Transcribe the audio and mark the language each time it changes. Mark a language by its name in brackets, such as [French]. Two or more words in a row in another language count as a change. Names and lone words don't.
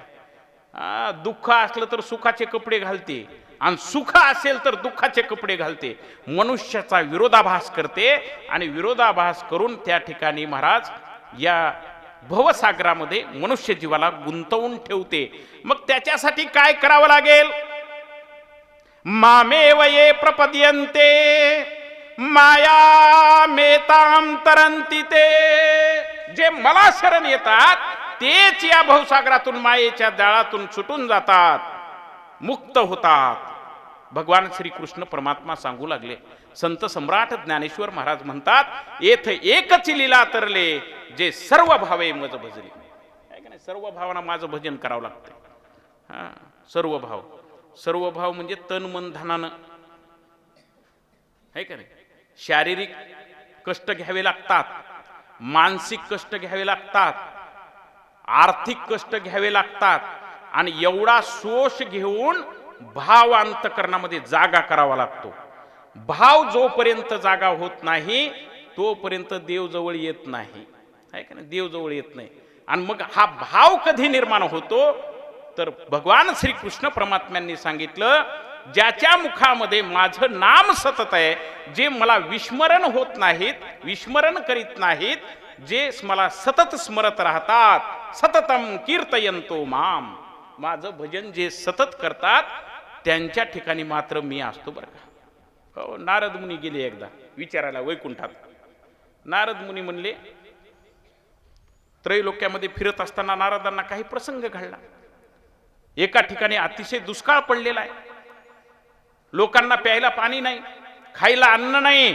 [Marathi] दुःख असलं तर सुखाचे कपडे घालते आणि सुख असेल तर दुःखाचे कपडे घालते. मनुष्याचा विरोधाभास करते आणि विरोधाभास करून त्या ठिकाणी महाराज या भवसागरामध्ये मनुष्य जीवाला गुंतवून ठेवते. मग त्याच्यासाठी काय करावं लागेल? [Sanskrit] मामेव ये प्रपद्यन्ते माया मेताम तरंती ते. [Marathi] जे मला शरण येतात तेच या भवसागरातून मायेच्या जाळातून सुटून जातात, मुक्त होतात. भगवान श्रीकृष्ण परमात्मा सांगू लागले. संत सम्राट ज्ञानेश्वर महाराज म्हणतात, येथ एकच लीला तरले जे सर्व भावे मज भजले. सर्व भावांना माझं भजन करावं लागतं. सर्व भाव, सर्व भाव म्हणजे तन मन धनानं, है का नाही? शारीरिक कष्ट घ्यावे लागतात, मानसिक कष्ट घ्यावे लागतात, आर्थिक कष्ट घ्यावे लागतात. आणि एवढा शोष घेऊन भाव अंतकरणामध्ये जागा करावा लागतो. भाव जोपर्यंत जागा होत नाही तोपर्यंत देव जवळ येत नाही, है का नाही? देव जवळ येत नाही. आणि मग हा भाव कधी निर्माण होतो तर भगवान श्रीकृष्ण परमात्म्यांनी सांगितलं, ज्याच्या मुखामध्ये माझं नाम सतत आहे, जे मला विस्मरण होत नाहीत, विस्मरण करीत नाहीत, जे मला सतत स्मरत राहतात, [Sanskrit] सततम कीर्तयंतो माम. [Marathi] माझं भजन जे सतत करतात त्यांच्या ठिकाणी मात्र मी असतो बरं का. हो, नारद मुनी गेले एकदा विचारायला वैकुंठात. नारद मुनी म्हणले, त्रैलोक्यामध्ये फिरत असताना नारदांना काही प्रसंग घडला. एका ठिकाणी अतिशय दुष्काळ पडलेला आहे, लोकांना प्यायला पाणी नाही, खायला अन्न नाही.